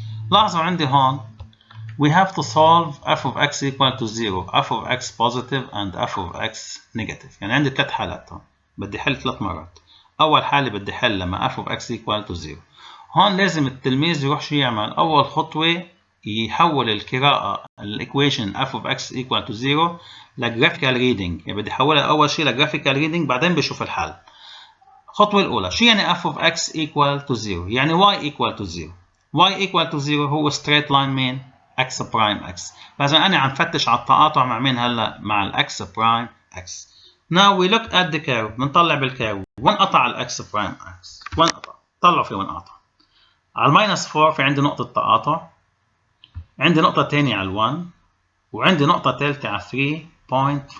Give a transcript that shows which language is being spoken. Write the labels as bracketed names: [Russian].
[Arabic] لاحظوا عندي هون [English] we have to solve f of x equal to 0 f of x positive and f of x negative. [Arabic] يعني عندي ثلاث حالات هون بدي حل ثلاث مرات. أول حالة بدي حل لما f of x equal to 0. هون لازم التلميذ يروح شو يعمل؟ أول خطوة يحول القراءة الإيكويشن f of x equal to 0 لجرافيكال ريدنج، يعني بدي أحولها أول شيء لجرافيكال ريدنج بعدين بشوف الحل. الخطوة الأولى شو يعني f of x equal to 0؟ يعني y equal to 0. y equal to 0 هو straight line مين؟ x prime x. فإذا أنا عم فتش على التقاطع مع مين هلا؟ مع الx prime x. [English] Now we look at the curve. [Arabic] بنطلع بالكيرف وين قطع الx prime x؟ وين قطع؟ طلعوا في وين قطع. على الماينس 4 في عندي نقطة تقاطع، عندي نقطة تانية على 1 وعندي نقطة ثالثة على 3.5.